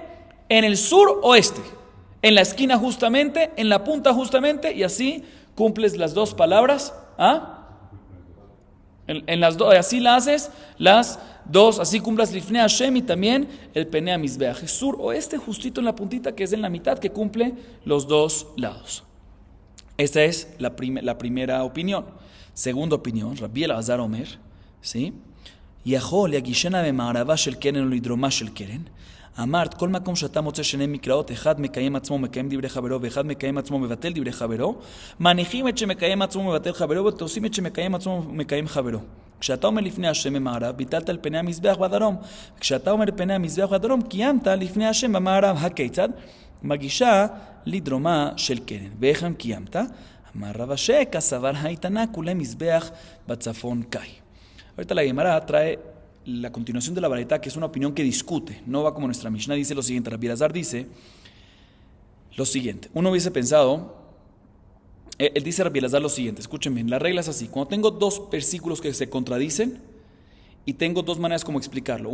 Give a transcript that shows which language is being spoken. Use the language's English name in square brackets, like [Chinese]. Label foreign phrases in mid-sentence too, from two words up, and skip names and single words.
[Spanish] En el sur oeste, en la esquina justamente, en la punta justamente, y así cumples las dos palabras, ¿ah? En las dos, así la haces, las dos, así cumplas [Hebrew] לפני השם [Spanish] y también el [Hebrew] פני מזבח. [Spanish] Es sur o este justito en la puntita que es en la mitad que cumple los dos lados. Esta es la primera opinión. Segunda opinión, Rabbi Elazar Omer, ¿sí? [Hebrew] יכול יגישנה במערבה של קרן או לדרומה של קרן. אמרת, כל מקום שאתה מוצא שני מקראות, אחד מקיים עצמו מקיים דברי חברו, ואחד מקיים עצמו מבטל דברי חברו, מניחים את שמקיים עצמו מבטל חברו, ותעושים את שמקיים עצמו מקיים חברו. כשאתה אומר לפני השם במערב, ביטלת על פני המזבח בדרום. כשאתה אומר פני המזבח בדרום, קיימת לפני השם במערב. הכיצד? מגישה לדרומה של קרן. ואיך הם קיימת? [Aramaic] אמר רב אשי, כסבר האיתנה, כולי מזבח בצפון קאי. [Spanish] ahorita la Gemara trae la continuación de la baraita, que es una opinión que discute, no va como nuestra Mishnah. Dice lo siguiente, Rabbi Elazar dice lo siguiente. Uno hubiese pensado, él dice Rabbi Elazar lo siguiente, escuchen bien, la regla es así: cuando tengo dos versículos que se contradicen y tengo dos maneras como explicarlo.